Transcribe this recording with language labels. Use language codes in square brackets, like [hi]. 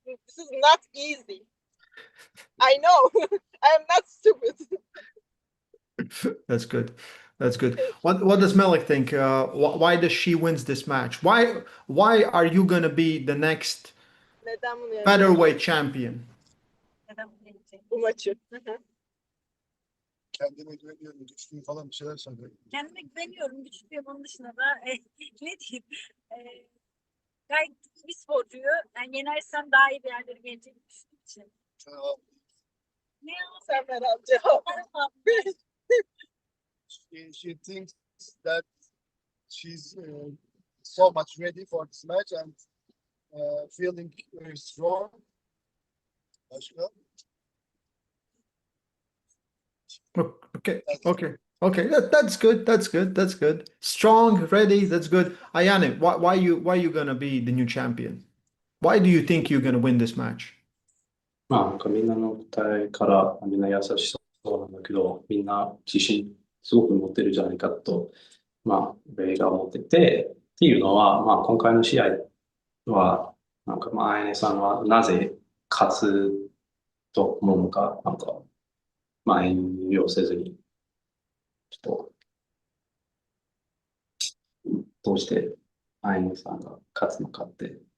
[en] This is not easy. I know. I am not stupid. That's good. That's good. What does Melik think? Why does she wins this match? Why are you gonna be the next [tr] Neden bunu yapıyorsun? [en] featherweight champion? [tr] Bu maçı. Hı hı. Kendime güveniyorum, güçlüyüm falan bir şeyler söylüyor. Kendime güveniyorum. Güçlüyüm. Onun dışında da ne diyeyim? Gayet iyi bir sporcuyu. Yani yenersem daha iyi bir yerlere geleceğini düşündüğüm için. Ne ya? Sen ver al cevap. [en] She thinks that she's so much ready for this match and feeling very strong. [tr] Başka? [en] Okay. That's good. That's good. Strong, ready. That's good. Ayan, why you gonna be the new champion? Why do you think you're gonna win this match? [ja] なんかみんなの答えからみんな優しそうなんだけど、みんな自信すごく持ってるじゃないかと、ベイが思ってて、っていうのは、今回の試合は、なんかまあ、あやねさんはなぜ勝つと思うのか、なんか、まあ、遠慮せずに、ちょっと、どうしてあやねさんが勝つのかって。